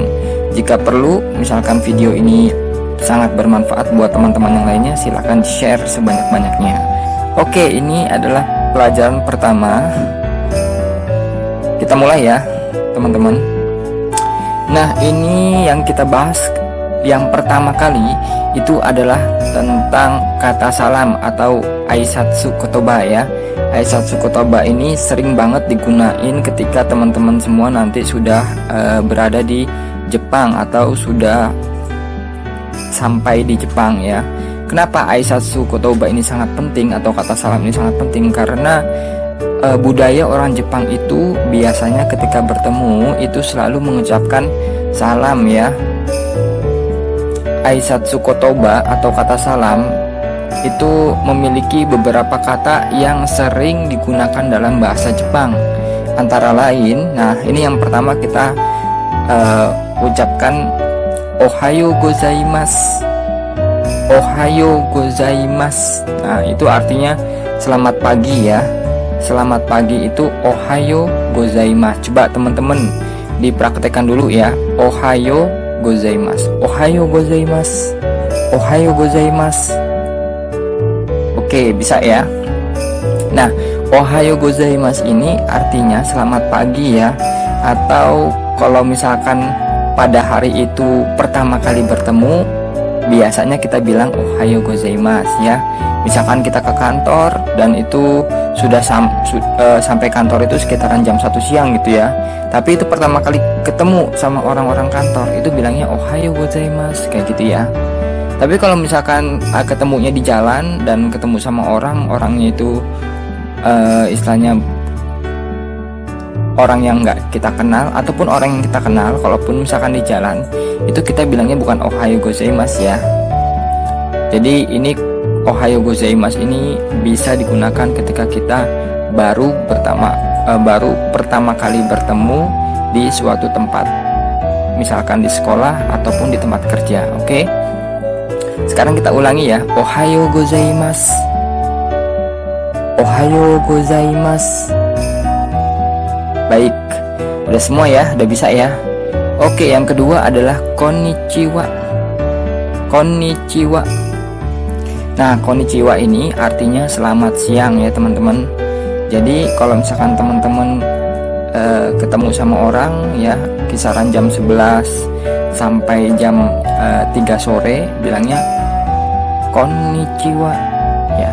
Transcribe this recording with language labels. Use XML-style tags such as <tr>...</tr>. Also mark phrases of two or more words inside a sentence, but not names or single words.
<id>Jika perlu, misalkan video ini sangat bermanfaat buat teman-teman yang lainnya, silahkan share sebanyak-banyaknya. Oke, ini adalah pelajaran pertama. Kita mulai ya teman-teman. Nah, ini yang kita bahas yang pertama kali itu adalah tentang kata salam atau</id> <ja>挨拶言葉</ja> <id>ya.</id> <ja>挨拶言葉</ja> <id>ini sering banget digunain ketika teman-teman semua nanti sudah berada di Jepang atau sudah sampai di Jepang ya. Kenapa</id> <ja>挨拶言葉</ja> <id>ini sangat penting atau kata salam ini sangat penting? Karena budaya orang Jepang itu biasanya ketika bertemu itu selalu mengucapkan salam ya.</id> <ja>挨拶言葉</ja> <id>atau kata salam itu memiliki beberapa kata yang sering digunakan dalam bahasa Jepang. Antara lain, nah ini yang pertama kita ucapkan</id> <ja>おはようございます. おはようございます.</ja> <id>Nah, itu artinya selamat pagi ya. Selamat pagi itu</id> <ja>おはようございます.</ja> <id>Coba teman-teman dipraktekkan dulu ya.</id> <ja>おはようございます。おはようございます. おはようございます.</ja> <id>Oke, bisa ya. Nah,</id> <ja>おはようございます</ja> <id>ini artinya selamat pagi ya. Atau kalau misalkan pada hari itu pertama kali bertemu, biasanya kita bilang</id> <ja>おはようございます</ja> <id>ya. Misalkan kita ke kantor dan itu sudah sampai kantor itu sekitaran jam 1 siang gitu ya. Tapi itu pertama kali ketemu sama orang-orang kantor, itu bilangnya</id> <ja>おはようございます</ja> <id>kayak gitu ya. Tapi kalau misalkan ketemunya di jalan dan ketemu sama orangnya itu istilahnya orang yang nggak kita kenal ataupun orang yang kita kenal, kalaupun misalkan di jalan itu kita bilangnya bukan</id> <ja>おはようございます</ja> <id>ya. Jadi ini</id> <ja>おはようございます</ja> <id>ini bisa digunakan ketika kita baru pertama kali bertemu di suatu tempat, misalkan di sekolah ataupun di tempat kerja. Oke, sekarang kita ulangi ya.</id> <ja>おはようございます。おはようございます.</ja> <id>Baik, udah semua ya, udah bisa ya. Oke, yang kedua adalah konnichiwa. Konnichiwa. Nah, konnichiwa ini artinya selamat siang ya teman-teman. Jadi kalau misalkan teman-teman ketemu sama orang ya, kisaran jam 11 sampai jam 3 sore, bilangnya konnichiwa ya.</id>